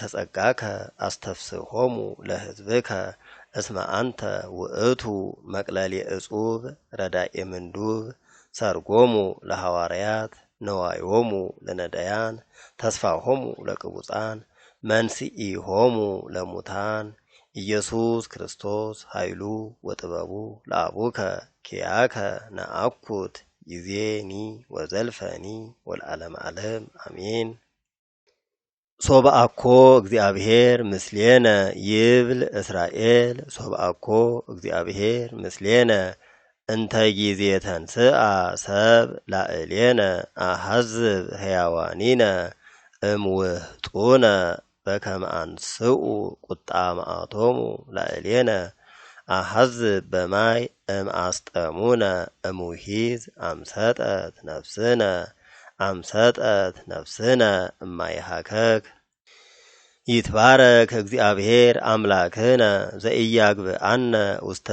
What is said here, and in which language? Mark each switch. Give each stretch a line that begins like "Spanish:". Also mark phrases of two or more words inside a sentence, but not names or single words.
Geez: ጸጋከ አስተፍስሖሙ ለሕዝብከ እስመ አንተ ውእቱ መቅለሌ እጹብ ረዳኤ ምንዱብ ሰርጎሙ ለሐዋርያት ነዋዮሙ ለነዳያን ተስፋሆሙ ለቅቡፃን መንስኢሆሙ ለሙታን ኢየሱስ ክርስቶስ ኃይሉ ወጥበቡ ለአቡከ ኪያከ ነአኩት ይዜኒ ወዘልፈኒ ወለዓለመ ዓለም አሜን። ሶብአኮ እግዚአብሔር ምስሌነ ይብል እስራኤል ሶብአኮ እግዚአብሔር ምስሌነ እንተ ጊዜ ተንስአ ሰብ ላዕሌነ አሐዝብ ሕያዋኒነ እምውህጡነ በከመ አንስኡ ቁጣ መዓቶሙ ላዕሌነ አሐዝብ በማይ እምአስጠሙነ እሙሂዝ አምሰጠት ነፍስነ እማይሃከክ ይትባረክ እግዚአብሔር አምላክነ ዘኢያግብአነ ውስተ